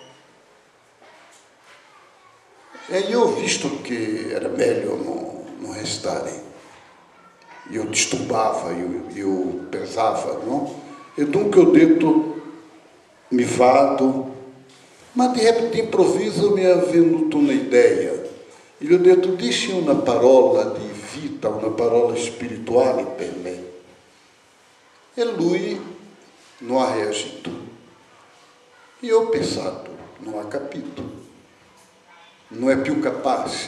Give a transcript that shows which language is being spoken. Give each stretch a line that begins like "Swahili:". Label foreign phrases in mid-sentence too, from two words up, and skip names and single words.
Italian: E io ho visto che era meglio non restare. Io disturbava, io pesava, no? E dunque ho detto: mi vado.
Portuguese: Ma de repente, de improviso,
Italian: mi è venuta un'idea. E gli ho detto: dici una parola di vita, una parola spirituale per me. E lui non ha reagito. E ho pensato: non ha capito, non è più capace.